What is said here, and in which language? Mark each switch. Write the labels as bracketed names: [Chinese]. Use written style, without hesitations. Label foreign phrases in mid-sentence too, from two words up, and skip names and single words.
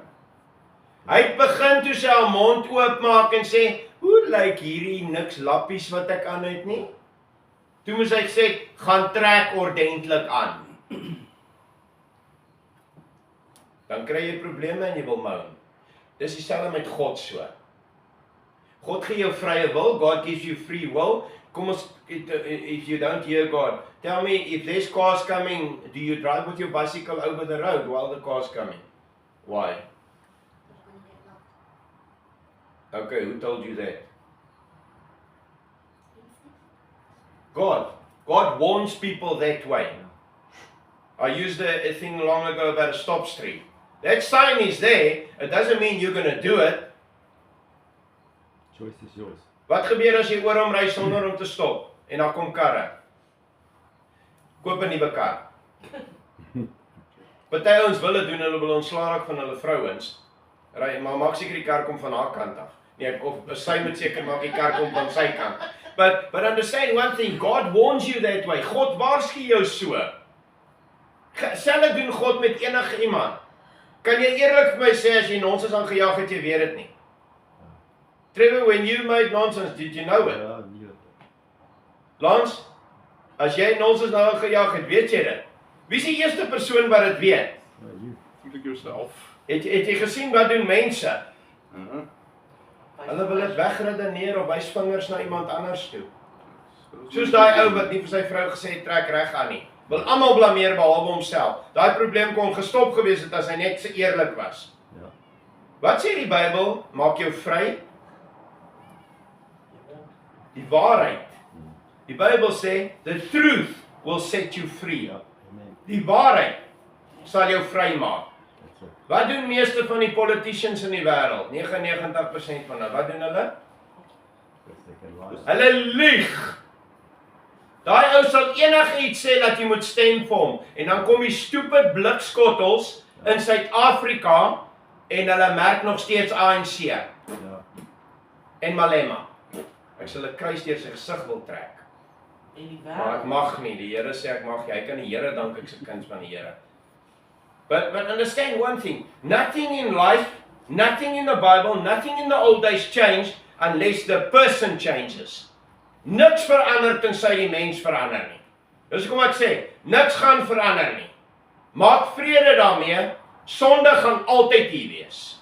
[Afrikaans] Hy het begin toe sy haar mond oopmaak en sê, hoe lyk hierdie niks lappies wat ek aan het nie? Toe moes hy sê, gaan trek ordentlik aan. Dan kry jy probleme en jy wil moan. Dis dieselfde met God so. God gee jou vrye wil, [English] God gives you free will. [Afrikaans] Kom ons, [English] if you don't hear God, tell me, if there's cars coming, do you drive with your bicycle over the road while the car's coming? Why? Okay, who told you that? God warns people that way. I used a thing long ago about a stop street. That sign is there, it doesn't mean you're going to do it. Choice is yours. [Afrikaans] Wat gebeur as jy oor hom ry sonder om te stop? En dan kom karre. Koop 'n nuwe kar. Party ouens wil dit doen, hulle wil ontslaa raak van hulle vrouens. Ry, maar maak seker die kar kom van haar kant af. Nee, of sy moet seker maak die kar kom van sy kant. [English] But understand one thing, God warns you that way. [Afrikaans] God waarsku jou so. Selfs doen God met enige iemand. Kan jy eerlik vir my sê as jy nonsens aangejaag het, jy weet dit nie? [English] Trevor, when you made nonsense, did you know it? [Afrikaans] Ja, nee. Lance, as jy nonsens nou aangejaag het, weet jy dit? Wie is die eerste persoon wat dit weet? Ja, jy. Voel ek jouself. Het jy gesien wat doen mense? Hulle wil dit wegredeneer of wys vingers na iemand anders toe. Soos daai ou wat nie vir sy vrou gesê het trek reg aan nie. Wil almal blameer behalwe homself. Daai probleem kon gestop gewees het as hy net so eerlik was. Ja. Wat sê die Bybel? Maak jou vry. Die waarheid. Die Bybel sê, [English] the truth will set you free. [Afrikaans] Ja. Amen. Die waarheid sal jou vry maak. [English] That's it. [Afrikaans] Wat doen meeste van die politicians in die wêreld? 99% van hulle. Wat doen hulle? [English] Because they can lie. [Afrikaans] Hulle lieg. Daai ou sal enigiets sê dat jy moet stem vir hom. En dan kom die stupid blikskottels in Suid-Afrika en hulle merk nog steeds ANC Ja. en Malema. Ek sal 'n kruis deur sy gesig wil trek. En die Maar ek wêreld. mag nie. Die Here sê ek mag nie. Hy kan die Here dank ek se kind van die Here. [English] But understand one thing. Nothing in life, nothing in the Bible, nothing in the old days changed unless the person changes. [Afrikaans] Niks verander tensy die mens verander nie. Dis hoekom ek sê, niks gaan verander nie. Maak vrede daarmee, sonde gaan altyd hier wees.